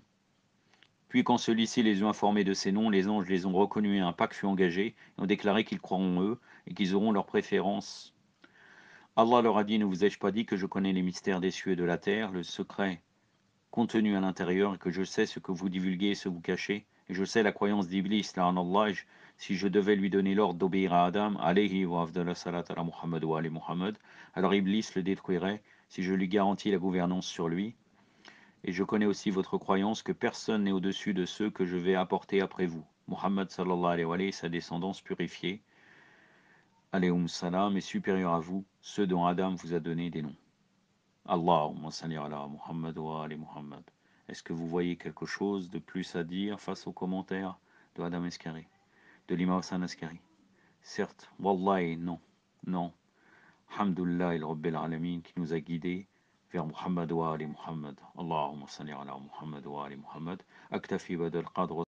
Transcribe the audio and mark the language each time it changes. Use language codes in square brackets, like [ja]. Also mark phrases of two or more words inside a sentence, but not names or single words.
[fr] Puis quand celui-ci les eut informés de ces noms, les anges les ont reconnus et un pacte fut engagé, et ont déclaré qu'ils croiront eux, et qu'ils auront leur préférence. Allah leur a dit, ne vous ai-je pas dit que je connais les mystères des cieux et de la terre, le secret contenu à l'intérieur, et que je sais ce que vous divulguez et ce que vous cachez, et je sais la croyance d'Iblis, là en Allah, si je devais lui donner l'ordre d'obéir à Adam, [ar] عليه وأفضل صلاة على محمد وآل محمد, [fr] alors Iblis le détruirait, si je lui garantis la gouvernance sur lui. Et je connais aussi votre croyance que personne n'est au-dessus de ceux que je vais apporter après vous. Muhammad [ar] صلى الله عليه وسلم [fr] et sa descendance purifiée, [ar] عليهم السلام, [fr] est supérieur à vous, ceux dont Adam vous a donné des noms. [ar] اللهم صل على محمد وآل محمد. [fr] Est-ce que vous voyez quelque chose de plus à dire face aux commentaires de Adam Eskari, de l'imam Hassan Askari? Certes, wallahi, non, non. [ar] الحمد لله رب العالمين [fr] qui nous a guidés vers [ar] محمد وآل محمد. اللهم صل على محمد وآل محمد. أكتفي بهذا القدر